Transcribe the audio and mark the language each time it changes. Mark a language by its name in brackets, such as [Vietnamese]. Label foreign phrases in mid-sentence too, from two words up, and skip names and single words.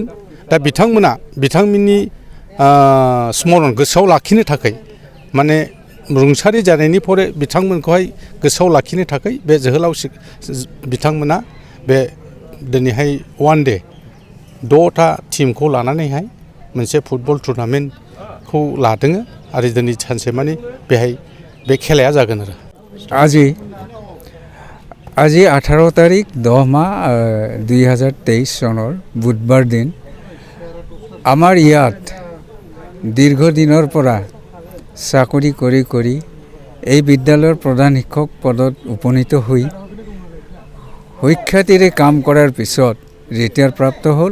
[Bodo] दा बिथांमोना बिथांमोननि स्मरण गोसोआव लाखिनो थाखाय माने रुंसारि जानायनि परे बिथांमोनखौहाय गोसोआव लाखिनो थाखाय बे जोहोलाव बिथांमोना बे दिनैहाय [English] one day [Bodo] 6टा टीमखौ लानानैहाय मोनसे फुटबल टुर्नामेन्टखौ लादों आरो दिनै सानसे माने बेहाय बे खेलाया जागोन आरो [Assamese] আজি 18 তাৰিখ 10 মাহ 2023 চনৰ বুধবাৰ দিন আমাৰ ইয়াত দীৰ্ঘদিনৰ পৰা চাকৰি কৰি এই বিদ্যালয়ৰ প্ৰধান শিক্ষক পদত উপনীত হৈ সুখ্যাতিৰে কাম কৰাৰ পিছত ৰিটায়াৰ প্ৰাপ্ত হ'ল।